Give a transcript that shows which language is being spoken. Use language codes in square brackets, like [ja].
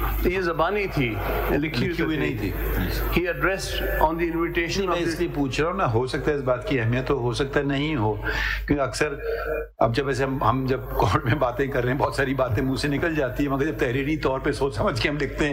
[ur] یہ زبانی تھی لکھی ہوئی نہیں تھی. [en] He addressed on the invitation. [ur] میں اس لیے پوچھ رہا ہوں نا ہو سکتا ہے اس بات کی اہمیت تو ہو سکتا ہے نہیں ہو کیونکہ اکثر اب جب ایسے ہم جب کورٹ میں باتیں کر رہے ہیں بہت ساری باتیں منہ سے نکل جاتی ہیں مگر جب تحریری طور پہ سوچ سمجھ کے ہم لکھتے ہیں